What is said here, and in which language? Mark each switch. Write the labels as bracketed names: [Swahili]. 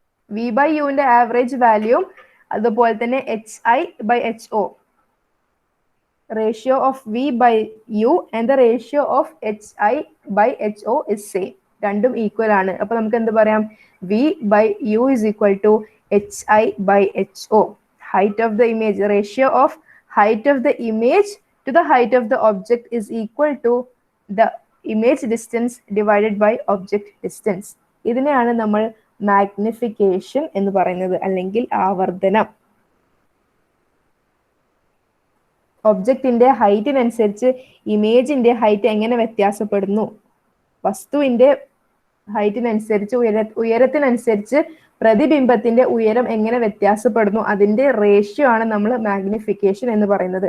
[English] v by യുവിന്റെ average volume [Malayalam] അതുപോലെ തന്നെ [English] HI by HO, ratio of v by u and the ratio of HI by HO is same. [Malayalam] രണ്ടും equal ആണ്. അപ്പൊ നമുക്ക് എന്ത് പറയാം? [English] V by u is equal to HI by HO. Height of the image, ratio of height of the image to the height of the object is equal to the image distance divided by object distance. [Malayalam] ഇതിനെയാണ് നമ്മൾ magnification എന്ന് പറയുന്നത്, അല്ലെങ്കിൽ ആവർത്തനം. ഒബ്ജക്റ്റിന്റെ ഹൈറ്റിനനുസരിച്ച് ഇമേജിന്റെ height എങ്ങനെ വ്യത്യാസപ്പെടുന്നു, വസ്തുവിന്റെ ഹൈറ്റിനനുസരിച്ച് ഉയരത്തിനനുസരിച്ച് പ്രതിബിംബത്തിന്റെ ഉയരം എങ്ങനെ വ്യത്യാസപ്പെടുന്നു, അതിന്റെ റേഷ്യോ ആണ് നമ്മൾ മാഗ്നിഫിക്കേഷൻ എന്ന് പറയുന്നത്.